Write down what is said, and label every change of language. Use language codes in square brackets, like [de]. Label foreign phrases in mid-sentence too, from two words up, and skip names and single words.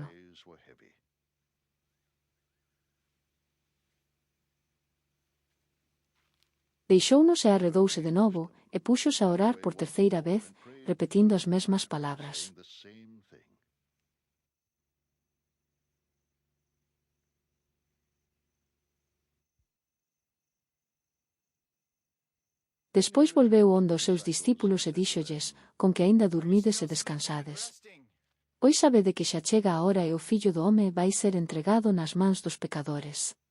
[en] Eyes were heavy. [gl] Deixounos e arredouse de novo, e púxose a orar por terceira vez, repetindo as mesmas palabras. [en] Saying the same thing. [gl] Despois volveu onde os seus discípulos e díxolles: Con que aínda dormides e descansades. Pois sabede que xa chega a hora e o Fillo do home vai ser entregado nas mans dos pecadores.